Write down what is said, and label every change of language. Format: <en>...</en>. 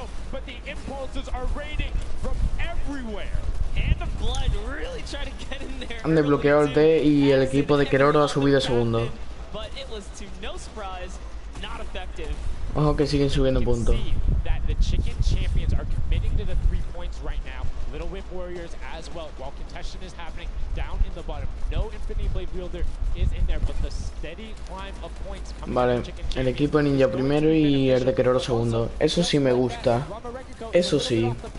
<en>But the impulses are raining from everywhere. Hand of Blood really trying to get in there.</en> <es>Han desbloqueado el D y el equipo de Keroro ha subido a segundo.</es> <en>But it was to no surprise, not effective.</en> <es>Ojo que siguen subiendo puntos.</es> <en>That the Chicken Champions are committing to the 3 points right now. Little Whip Warriors as well. While contention is happening down in the bottom. No Infinity Blade Wielder is in there, but the steady climb of points comes</en> <es>Vale,</es> <en>from Chicken</en> <es>el equipo de Ninja primero y el de Keroro segundo. Eso sí me gusta. Eso sí.</es>